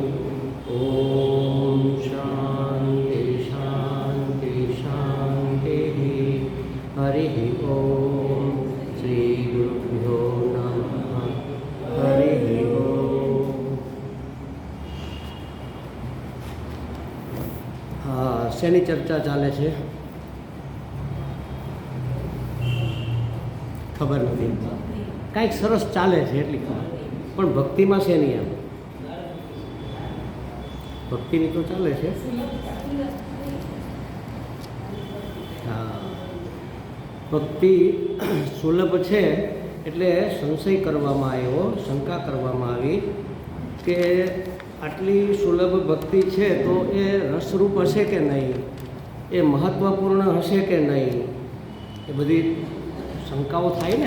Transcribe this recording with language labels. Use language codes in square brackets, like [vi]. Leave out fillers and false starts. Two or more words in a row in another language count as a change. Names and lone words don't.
[sa] ॐ शान्ति शान्ति शान्तिः। हरिः ॐ श्रीगुरुभ्यो नमः। हरिः ॐ। [gu] हाँ, શેની ચર્ચા ચાલે છે ખબર નથી, કાંઈક સરસ ચાલે છે એટલી ખબર, પણ ભક્તિમાં શેની એમ ભક્તિની તો ચાલે છે. હા, ભક્તિ સુલભ છે એટલે સંશય કરવામાં આવ્યો, શંકા કરવામાં આવી કે આટલી સુલભ ભક્તિ છે તો એ રસરૂપ હશે કે નહીં, એ મહત્ત્વપૂર્ણ હશે કે નહીં, એ બધી શંકાઓ થાય ને.